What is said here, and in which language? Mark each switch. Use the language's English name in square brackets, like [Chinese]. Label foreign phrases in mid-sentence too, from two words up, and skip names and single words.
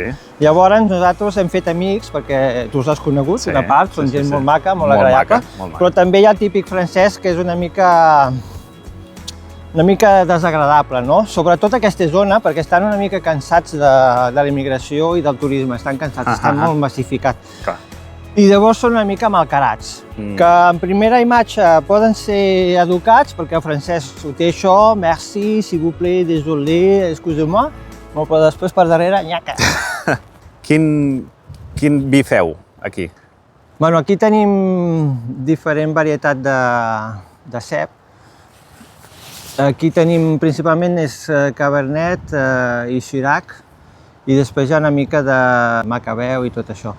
[Catalan] Llavors nosaltres hem fet amics, perquè tu els has conegut, una part, són gent molt maca, molt agradable, però també hi ha el típic francès que és una mica desagradable, no? Sobretot aquesta zona, perquè estan una mica cansats de la immigració i del turisme, estan cansats, estan molt massificats. Clar. I llavors són una mica malcarats, que en primera imatge poden ser educats, perquè el francès ho té això, [French] merci, s'il vous plaît, désolé, excusez-moi, [Catalan] però després per darrere, nyaca. Quin vi feu aquí? Bueno, aquí tenim diferent varietat de cep. Aquí tenim principalment Cabernet i Syrah, i després hi ha una mica de Macabeu i tot això.